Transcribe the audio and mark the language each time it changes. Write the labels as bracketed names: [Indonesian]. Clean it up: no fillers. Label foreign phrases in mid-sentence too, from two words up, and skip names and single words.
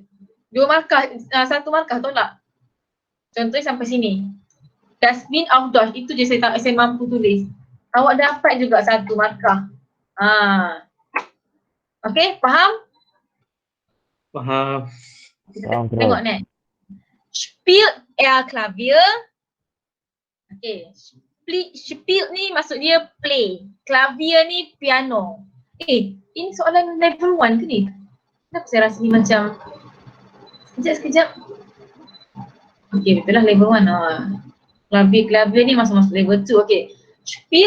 [Malay] 2 markah, 1 markah tolak. Contohnya sampai sini. [English] Dustbin outdoors, [Malay] itu je saya mampu tulis. Awak dapat juga 1 markah. Okay, faham? Faham. Faham, Prof. Tengok ni. [German] Spielt Klavier. Okay. [Malay] Spielt ni maksud dia play. Klavier ni piano. Ini soalan level 1 ke ni? Kenapa saya rasa ni macam sekejap. Okay, betul lah level 1. Klavier ni masuk level 2. Okay. Spielt